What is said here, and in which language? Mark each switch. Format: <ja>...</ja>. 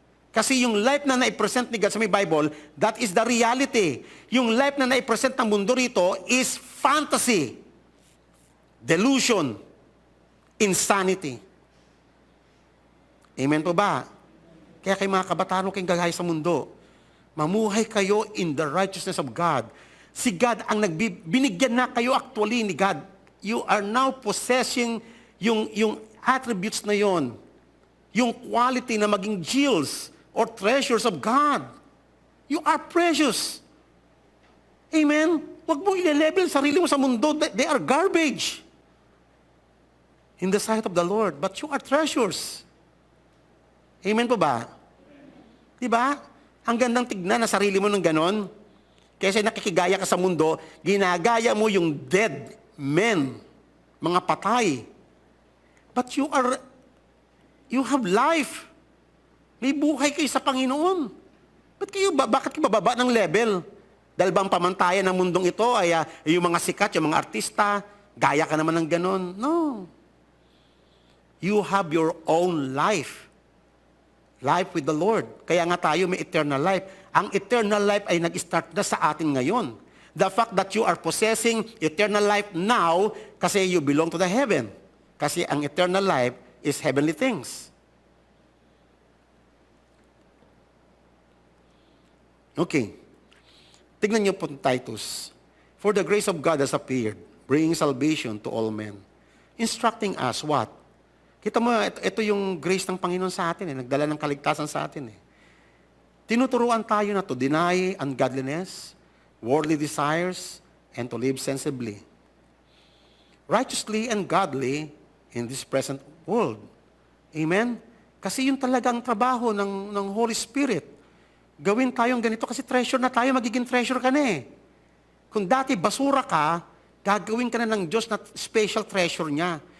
<tl>Kasi yung life na na-present ni God sa may Bible,</tl> <en>that is the reality.</en> <tl>Yung life na na-present ng mundo rito is</tl> <en>fantasy, delusion, insanity.</en> <tl>Amen po ba? Kaya kayo mga kabataan, huwag kayong gagaya sa mundo. Mamuhay kayo</tl> <en>in the righteousness of God.</en> <tl>Si God ang binigyan na kayo actually ni God.</tl> <en>You are now possessing</en> <tl>yung attributes na yon. Yung quality na maging</tl> <en>jewels or treasures of God. You are precious. Amen?</en> <tl>Huwag mo i-level sarili mo sa mundo.</tl> <en>They are garbage in the sight of the Lord. But you are treasures.</en> <tl>Amen po ba? Diba? Ang gandang tignan na sarili mo ng ganon. Kasi nakikigaya ka sa mundo, ginagaya mo yung</tl> <en>dead men,</en> <tl>mga patay.</tl> <en>But you have life.</en> <tl>May buhay kayo sa Panginoon. Bakit kayo bababa ng level? Dahil bang pamantayan ng mundong ito ay yung mga sikat, yung mga artista, gaya ka naman ng ganon?</tl> <en>No. You have your own life. Life with the Lord.</en> <tl>Kaya nga tayo may eternal life. Ang eternal life ay nag-start na sa atin ngayon.</tl> <en>The fact that you are possessing eternal life now</en> <tl>kasi</tl> <en>you belong to the heaven.</en> <tl>Kasi ang</tl> <en>eternal life is heavenly things. Okay.</en> <tl>Tignan niyo po</tl> <en>Titus. For the grace of God has appeared, bringing salvation to all men. Instructing us what?</en> <tl>Kita mo, ito yung grace ng Panginoon sa atin. Nagdala ng kaligtasan sa atin. Tinuturuan tayo na</tl> <en>to deny ungodliness, worldly desires, and to live sensibly. Righteously and godly in this present world. Amen?</en> <tl>Kasi yun talaga ang trabaho ng Holy Spirit. Gawin tayong ganito kasi treasure na tayo, magiging treasure ka na eh. Kung dati basura ka, gagawin ka na ng Diyos na special treasure niya.</tl>